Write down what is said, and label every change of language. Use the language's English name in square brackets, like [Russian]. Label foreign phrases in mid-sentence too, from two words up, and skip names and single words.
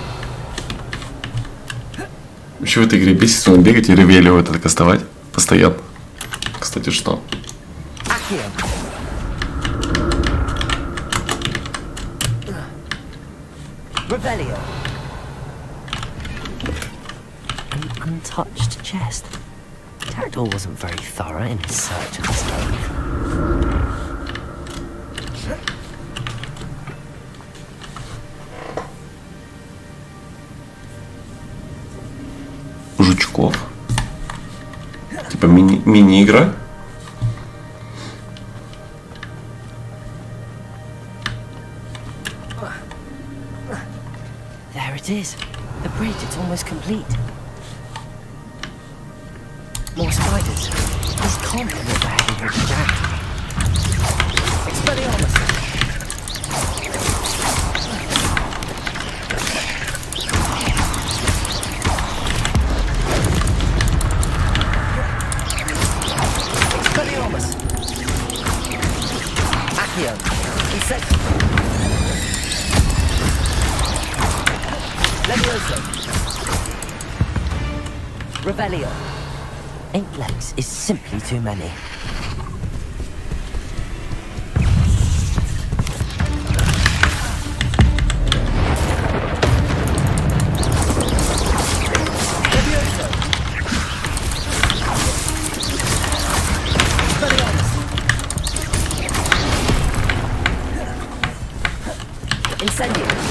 [Russian] Еще в этой игре бесит, он бегать и ревелио это кастовать постоянно. Кстати, что? [English] Accio. Revelio. An untouched chest. Jackdaw wasn't very thorough in his search of this cave. [Russian] Жучков. Типа мини-игра. [English] There it is. The bridge, it's almost complete. More spiders. This can't be what the heavy bridge is at. Expelliarmus. Expelliarmus. Accio. Insect. Levioso. Revelio. 8 legs is simply too many. Levioso. Expelliarmus. Incendio.